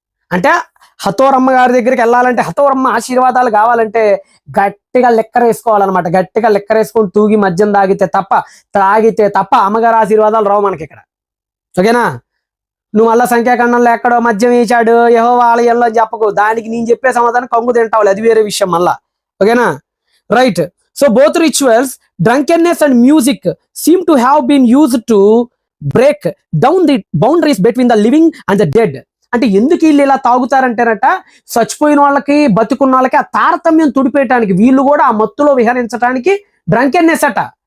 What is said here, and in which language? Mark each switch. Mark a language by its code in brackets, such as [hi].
[te] అంటే హతోరమ్మ గారి దగ్గరికి వెళ్ళాలంటే, హతోరమ్మ ఆశీర్వాదాలు కావాలంటే గట్టిగా లెక్కర వేసుకోవాలన్నమాట. గట్టిగా లెక్కర వేసుకొని తూగి మద్యం తాగితే తప్ప అమ్మగారి ఆశీర్వాదాలు రావు మనకి ఇక్కడ. ఓకేనా? నువ్వు మళ్ళా సంఖ్యాఖండంలో ఎక్కడో మద్యం వేసాడు యెహోవా ఆలయంలో అని చెప్పకు, దానికి నేను చెప్పే సమాధానం కంగు తింటావు, అది వేరే విషయం మళ్ళా. ఓకేనా? Right. [en] So both rituals, drunkenness and music, seem to have been used to break down the boundaries between the living and the dead. [te] అంటే ఎందుకు వీళ్ళు ఇలా తాగుతారంటేనట, చచ్చిపోయిన వాళ్ళకి బతుకున్న వాళ్ళకి ఆ తారతమ్యం తుడిపేయటానికి, వీళ్ళు కూడా ఆ మత్తులో విహరించడానికి డ్రంకెన్నెస్ అట.